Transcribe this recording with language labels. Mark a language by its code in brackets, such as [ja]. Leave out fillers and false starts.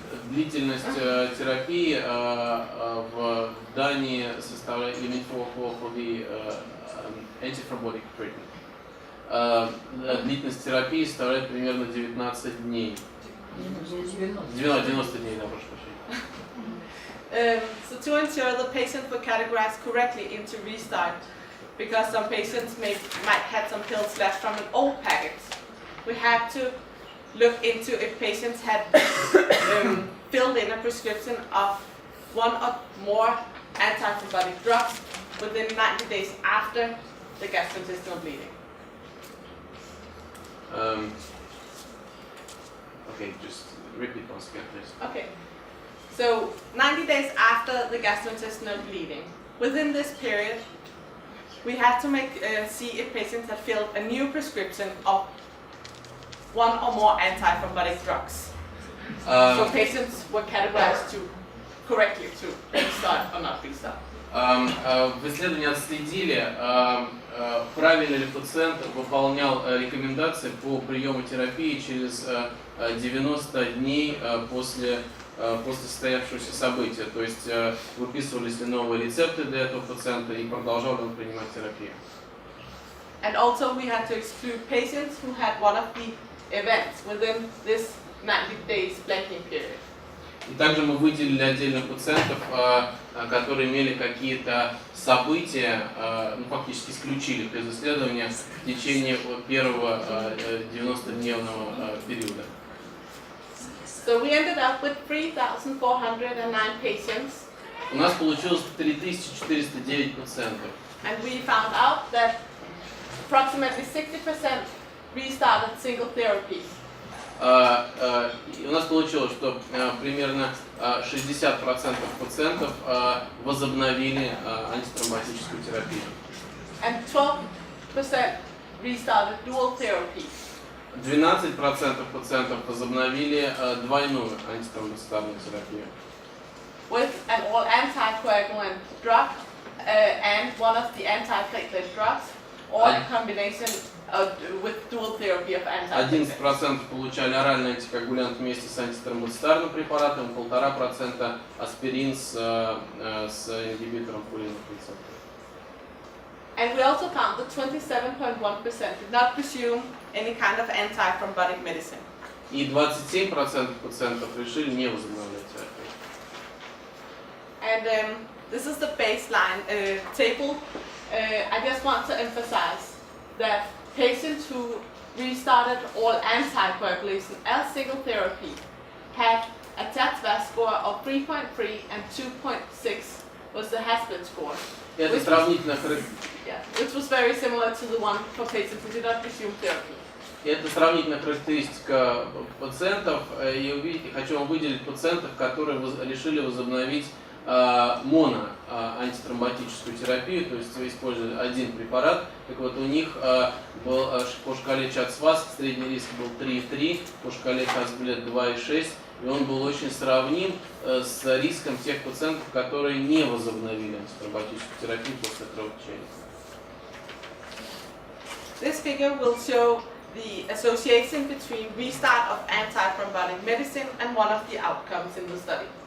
[ru] Длительность терапии в Дании составляет [en] antithrombotic treatment. [ru] Длительность терапии составляет примерно 19 дней. 90 дней, да, прошу прощения. [en] So to ensure the patients were categorized correctly into restart, because some patients might have some pills left from an old packet, we had to look into if patients had filled in a prescription of one or more antithrombotic drugs within 90 days after the gastrointestinal bleeding. Okay, just repeat once again, please. Okay, so 90 days after the gastrointestinal bleeding, within this period, we had to see if patients had filled a new prescription of one or more antithrombotic drugs. So patients were categorized to correctly to restart or not restart. [ru] В исследовании отследили, правильно ли пациент выполнял рекомендации по приему терапии через 90 дней после состоявшегося события, то есть выписывались ли новые рецепты для этого пациента и продолжал ли он принимать терапию. [en] And also we had to exclude patients who had one of the events within this 90 days blanking period. [ru] И также мы выделили отдельно пациентов, которые имели какие-то события, фактически исключили из исследования в течение первого 90-дневного периода. [en] So we ended up with 3,409 patients. [ru] У нас получилось 3409 пациентов. [en] And we found out that approximately 60% restarted single therapy. [ru] У нас получилось, что примерно 60% пациентов возобновили антитромботическую терапию. [en] And 12% restarted dual therapy. [ru] 12% пациентов возобновили двойную антитромбоцитарную терапию. [en] With an all anticoagulant drug and one of the antiplatelet drugs, or a combination with dual therapy of antiplatelets. [ru] 11% получали оральный антикоагулянт вместе с антитромбоцитарным препаратом, 1,5% аспирин с ингибитором пулиновых рецепторов. [en] And we also found that 27.1% did not pursue any kind of antithrombotic medicine. [ru] И 27% пациентов решили не возобновлять терапию. [en] And this is the baseline table. I just want to emphasize that patients who restarted all anticoagulation as single therapy had a TAT-VAS score of 3.3 and 2.6 was the HASPIT score. [ru] Это сравнительно [en] Which was very similar to the one for patients who did not resume therapy. [ru] Это сравнительная характеристика пациентов. И хочу вам выделить пациентов, которые решили возобновить антитромботическую терапию, то есть вы использовали один препарат. Так вот, у них был по шкале ЧАТС-ВАС средний риск был 3,3, по шкале КАС-БЛЕД 2,6, и он был очень сравним с риском тех пациентов, которые не возобновили антитромботическую терапию после кровотечения. [en] This figure will show the association between restart of antithrombotic medicine and one of the outcomes in the study.